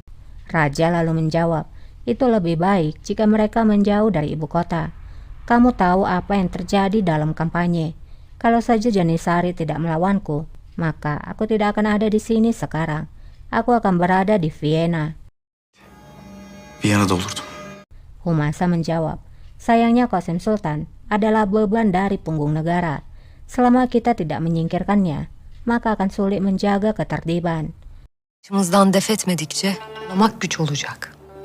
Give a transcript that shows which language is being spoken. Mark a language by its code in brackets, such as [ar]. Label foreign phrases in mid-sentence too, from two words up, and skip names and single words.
[id] Raja lalu menjawab, itu lebih baik jika mereka menjauh dari ibu kota. Kamu tahu apa yang terjadi dalam kampanye. Kalau saja Janisari tidak melawanku, maka aku tidak akan ada di sini sekarang. Aku akan berada di Vienna. [tr] Viyana'da olurdum. [id] Humasa menjawab, sayangnya Kosem Sultan adalah beban dari punggung negara. Selama kita tidak menyingkirkannya, maka akan sulit menjaga ketertiban. [tr] Başımızdan def etmedikçe lamak güç olacak.